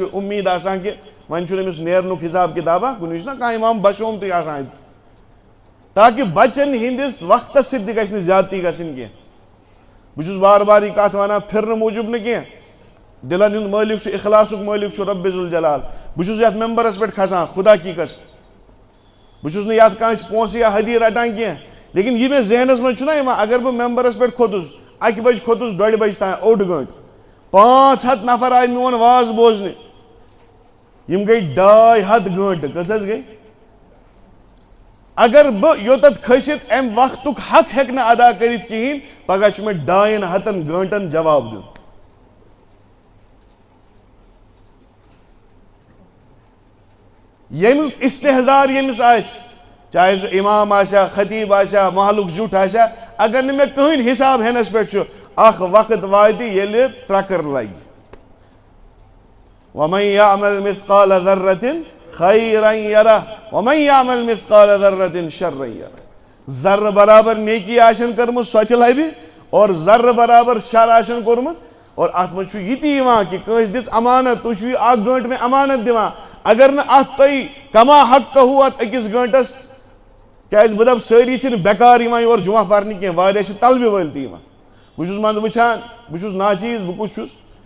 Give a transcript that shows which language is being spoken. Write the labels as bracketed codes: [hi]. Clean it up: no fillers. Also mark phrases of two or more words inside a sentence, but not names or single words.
[ks] اُمید آسان کہِ وۄنۍ چھُنہٕ أمِس نیرنُک حساب کِتابا کُنہِ چھُنہ کانٛہہ امام بشومتٕے آسان اَتہِ تاکہِ بچن ہٕنٛدِس وقتس سۭتۍ تہِ گژھِ نہٕ زیادتی گژھٕنۍ کینٛہہ بہٕ چھُس بار بار یہِ کتھ ونان پھرنہٕ موٗجوٗب نہٕ کینٛہہ دلن ہُنٛد مٲلِک چھُ اخلاصُک مٲلِک چھُ رۄبِ ذوالجلال بہٕ چھُس یتھ ممبرس پٮ۪ٹھ کھسان [ur] خدا کی قسم [ks] بہٕ چھُس نہٕ یتھ کٲنٛسہِ پونٛسہٕ یا حدیہِ رٹان کینٛہہ لیکن یہِ مےٚ ذہنس منٛز چھُنہ یِوان اگر بہٕ ممبرس پٮ۪ٹھ کھوٚتُس 1 بجہِ کھوٚتُس 2 بجہِ تام 8 گٲنٛٹہٕ 500 نفر آیہِ میون واز بوزنہِ یِم گٔے 250 گٲنٛٹہٕ کٔژ حظ گٔے اگر بہٕ یوٚتتھ کھٔسِتھ امہِ وقتُک حق ہیٚکہٕ نہٕ ادا کٔرِتھ کِہیٖنۍ پگاہ چھُ مےٚ 200 گٲنٛٹن جواب دیُن ییٚمیُک استحضار ییٚمِس آسہِ چاہے سُہ امام آسیا خطیب آسیا محلُک زیُٹھ آسیا اگر نہٕ مےٚ کٕہٕنۍ حساب ہٮ۪نس پٮ۪ٹھ چھُ اکھ وقت واتہِ ییٚلہِ ترٛکٕر لگہِ [ar] وَمَن یعمل مثقال ذرة خیرا یرہ وَمَن یعمل مثقال ذرة شرا یرہ [ks] ذرٕ برابر نیکی آسن کٔرمٕژ سۄ تہِ لبہِ اور ذرٕ برابر شر آسن کوٚرمُت اور اتھ منٛز چھُ یہِ تہِ یِوان کہِ کٲنٛسہِ دِژ امانت تُہۍ چھِو یہِ 1 گٲنٛٹہٕ مےٚ امانت دِوان اگر نہٕ اتھ تۄہہِ کما حقہٕ اتھ 1 گٲنٛٹس کیازِ بہٕ دپہٕ سٲری چھِنہٕ بیکار یِوان یور جمعہ پرنہِ کینٛہہ واریاہ چھِ طلبہِ وٲلۍ تہِ یِوان بہٕ چھُس منٛزٕ وٕچھان بہٕ چھُس ناچیٖز بہٕ کُس چھُس